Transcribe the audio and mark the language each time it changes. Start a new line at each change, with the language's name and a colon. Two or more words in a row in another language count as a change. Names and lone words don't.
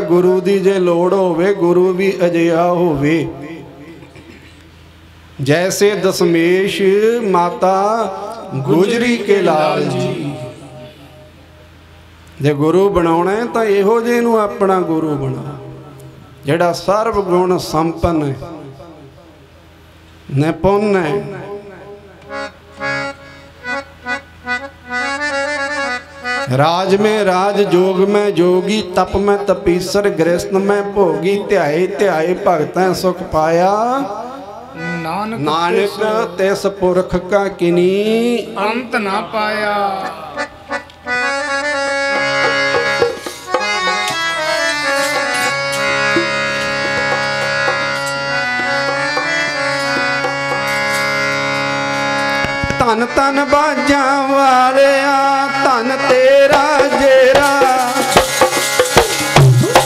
Punjabi: ਗੁਰੂ ਦੀ ਜੇ ਲੋੜ ਹੋਵੇ, ਗੁਰੂ ਭੀ ਅਜਿਹਾ ਹੋਵੇ।
Hindi: जैसे दशमेश माता गुजरी के लाल जी।
Punjabi: ਜੇ ਗੁਰੂ ਬਣਾਉਣਾ ਹੈ ਤਾਂ ਇਹੋ ਜੇ ਨੂੰ ਅਪਣਾ ਗੁਰੂ ਬਣਾ, ਜਿਹੜਾ ਸਰਵ ਗੁਣ ਸੰਪੰਨ ਹੈ, ਨਿਪੁਣ ਹੈ। ਰਾਜ ਮੇਂ ਰਾਜ, ਜੋਗ ਮੇਂ ਜੋਗੀ, ਤਪ ਮੇਂ ਤਪੀਸਰ, ਗ੍ਰਿਹਸਤ ਮੇਂ ਭੋਗੀ, ਧਿਆਏ ਧਿਆਏ ਭਗਤੈਂ ਸੁਖ ਪਾਇਆ। ਨਾਨਕ ਤਿਸ ਪੁਰਖ ਕਾ ਕਿਨੀ ਅੰਤ ਨਾ ਪਾਇਆ। ਧਨ ਧਨ ਬਾਜਾ ਵਾਲਿਆ, ਧਨ ਤੇਰਾ ਜੇਰਾ।